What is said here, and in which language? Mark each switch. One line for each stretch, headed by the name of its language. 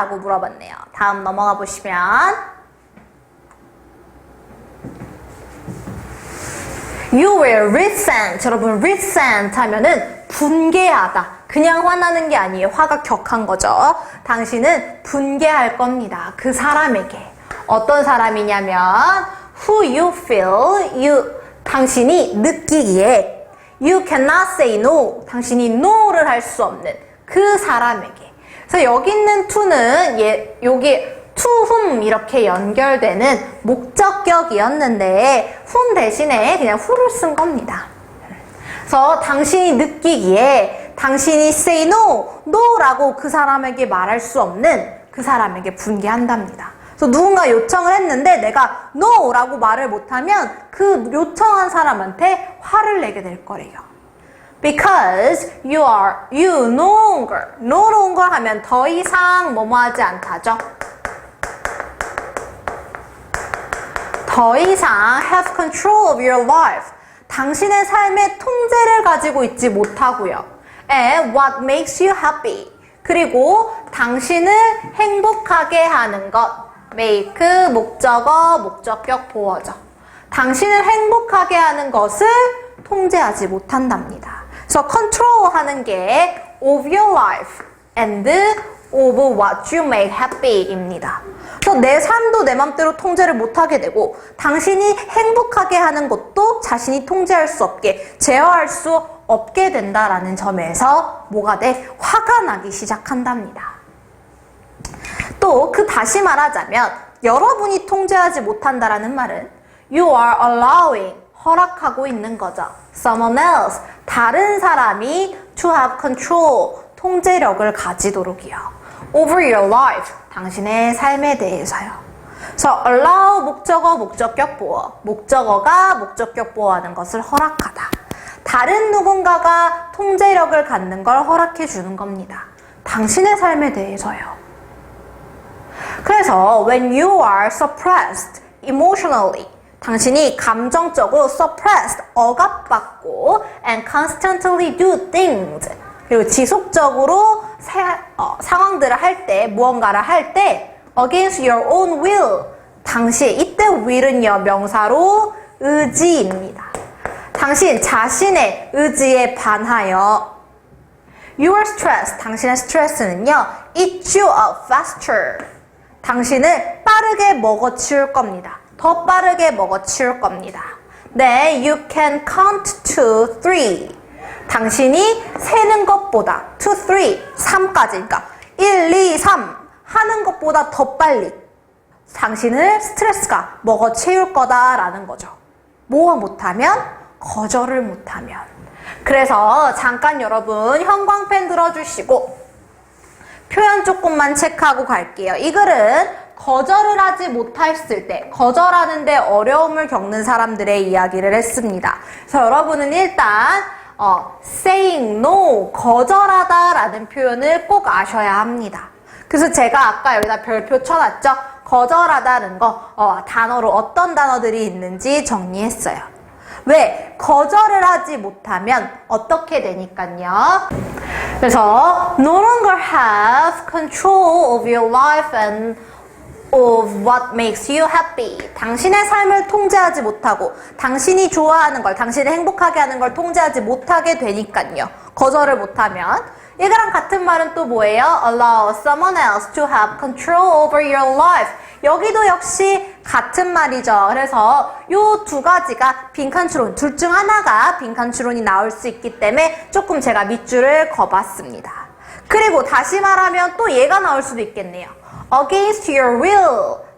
Korean: 라고 물어봤네요. 다음 넘어가 보시면
English: You will resent.
Korean: 여러분 resent 하면은 분개하다. 그냥 화나는 게 아니에요. 화가 격한 거죠. 당신은 분개할 겁니다. 그 사람에게. 어떤 사람이냐면
English: who you feel,
Korean: 당신이 느끼기에
English: you cannot say no.
Korean: 당신이 no를 할 수 없는 그 사람에게. 그래서 여기 있는 to는 여기 to whom 이렇게 연결되는 목적격이었는데 whom 대신에 그냥 who를 쓴 겁니다. 그래서 당신이 느끼기에 당신이 say no라고 그 사람에게 말할 수 없는 그 사람에게 분개한답니다. 그래서 누군가 요청을 했는데 내가 no라고 말을 못하면 그 요청한 사람한테 화를 내게 될 거래요.
English: Because you no longer
Korean: 하면 더 이상 뭐뭐하지 않다죠.
English: 더 이상 have control of your life.
Korean: 당신의 삶의 통제를 가지고 있지 못하고요.
English: And what makes you happy.
Korean: 그리고 당신을 행복하게 하는 것. make, 목적어, 목적격, 보어죠. 당신을 행복하게 하는 것을 통제하지 못한답니다. 그래서
English: control 하는 게 of your life and of what you make happy입니다.
Korean: 그래서 내 삶도 내 맘대로 통제를 못하게 되고 당신이 행복하게 하는 것도 자신이 통제할 수 없게 제어할 수 없게 된다라는 점에서 뭐가 돼? 화가 나기 시작한답니다. 또 그 다시 말하자면 여러분이 통제하지 못한다라는 말은
English: you are allowing,
Korean: 허락하고 있는 거죠.
English: someone else,
Korean: 다른 사람이
English: to have control,
Korean: 통제력을 가지도록이요.
English: over your life,
Korean: 당신의 삶에 대해서요. 그래서 allow 목적어, 목적격 보어. 목적어가 목적격 보어하는 것을 허락하다. 다른 누군가가 통제력을 갖는 걸 허락해 주는 겁니다. 당신의 삶에 대해서요. 그래서
English: when you are suppressed emotionally,
Korean: 당신이 감정적으로 suppressed, 억압받고
English: and constantly do things,
Korean: 그리고 지속적으로 상황들을 할 때, 무언가를 할 때
English: against your own will,
Korean: 이때 will은요 명사로 의지입니다. 당신 자신의 의지에 반하여
English: Your stress,
Korean: 당신의 스트레스는요,
English: eat you up faster.
Korean: 당신을 빠르게 먹어치울 겁니다. 더 빠르게 먹어치울 겁니다. 네,
English: you can count to 3.
Korean: 당신이 세는 것보다 to 3, 3까지, 그러니까 1, 2, 3 하는 것보다 더 빨리 당신을 스트레스가 먹어채울 거다라는 거죠. 뭐 못하면? 거절을 못하면. 그래서 잠깐 여러분 형광펜 들어주시고 표현 조금만 체크하고 갈게요. 이 글은 거절을 하지 못했을 때, 거절하는데 어려움을 겪는 사람들의 이야기를 했습니다. 그래서 여러분은 일단 saying no, 거절하다라는 표현을 꼭 아셔야 합니다. 그래서 제가 아까 여기다 별표 쳐놨죠? 거절하다는 거 단어로 어떤 단어들이 있는지 정리했어요. 왜? 거절을 하지 못하면 어떻게 되니까요? 그래서
English: no longer have control of your life and of what makes you happy.
Korean: 당신의 삶을 통제하지 못하고 당신이 좋아하는 걸, 당신을 행복하게 하는 걸 통제하지 못하게 되니까요. 거절을 못하면. 이거랑 같은 말은 또 뭐예요?
English: Allow someone else to have control over your life.
Korean: 여기도 역시 같은 말이죠. 그래서 요 두 가지가 빈칸추론, 둘 중 하나가 빈칸추론이 나올 수 있기 때문에 조금 제가 밑줄을 그어봤습니다. 그리고 다시 말하면 또 얘가 나올 수도 있겠네요.
English: Against your will.